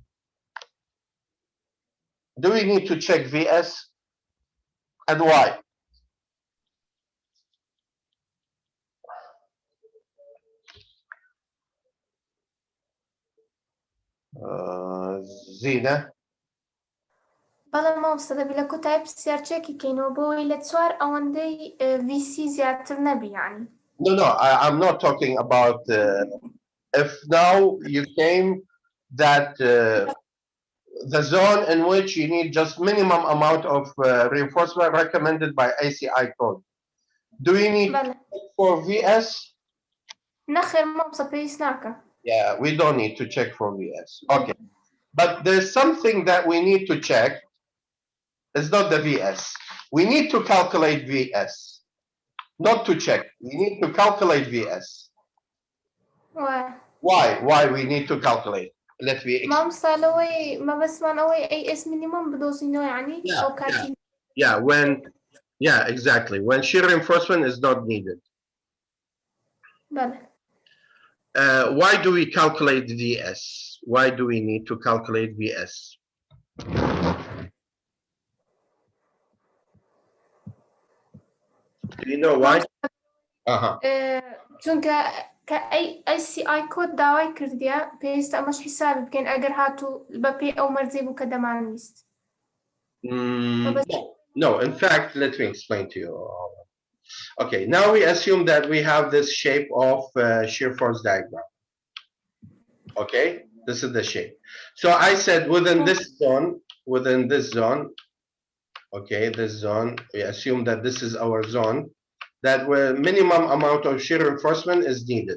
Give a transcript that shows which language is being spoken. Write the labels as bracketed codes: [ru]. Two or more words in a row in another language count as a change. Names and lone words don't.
[en] Do we need to check VS? And why? Zina? [ckb] بەڵام مامۆستا لە کۆتایی پرسیارچێکی کەینەوە بۆەوەی لە چوار ئەوەندەی VC زیاتر نەبی یعنی. [en] No, I'm not talking about if now you came that the zone in which you need just minimum amount of reinforcement recommended by ACI code. Do we need [ckb] بەڵێ [en] for VS? [ckb] نەخێر مامۆستا پێویست ناکە. [en] Yeah, we don't need to check for VS. Okay. But there's something that we need to check. It's not the VS. We need to calculate VS. Not to check. We need to calculate VS. Why we need to calculate? Let me explain. [ckb] مامۆستا لەوەی مەبەستمان ئەوەی [en] AS minimum [ckb] بدۆزینەوە یعنی ئەو کاتی. [en] Yeah, exactly. When shear reinforcement is not needed. [ckb] بەڵێ. [en] Why do we calculate VS? Why do we need to calculate VS? Do you know why? [ckb] چونکە کە ACI کۆد داوای کردیە پێویستە ئەمەش حیسابی بکەین ئەگەر هاتوو بە پێی ئەو مەرجەی بوو کە دەمانویست. [en] No, in fact, let me explain to you. Okay, now we assume that we have this shape of shear force diagram. Okay, this is the shape. So I said within this zone, okay, this zone, we assume that this is our zone, that where minimum amount of shear reinforcement is needed.